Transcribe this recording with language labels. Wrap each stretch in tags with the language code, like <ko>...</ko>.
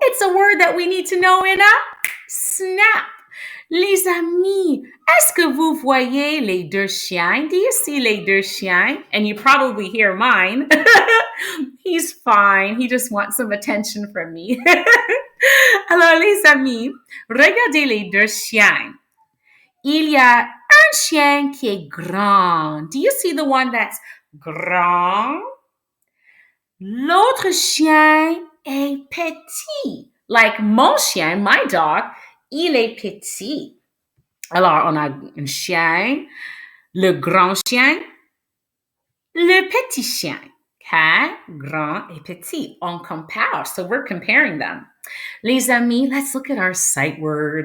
<en>It's a word that we need to know in a snap.</en> <fr>Les amis, est-ce que vous voyez les deux chiens?</fr> <en>Do you see</en> <fr>les deux chiens?</fr> <en>And you probably hear mine. He's fine. He just wants some attention from me.</en> <fr>Alors, les amis, regardez les deux chiens. Il y a un chien qui est grand.</fr> <en>Do you see the one that's grand?</en> <fr>L'autre chien est petit. Like mon chien,</fr> <en>my dog,</en> <fr>il est petit. Alors, on a un chien, le grand chien, le petit chien. Okay? Grand et petit. On compare.</fr> <en>So we're comparing them. Les amis, let's look at our sight word.</en>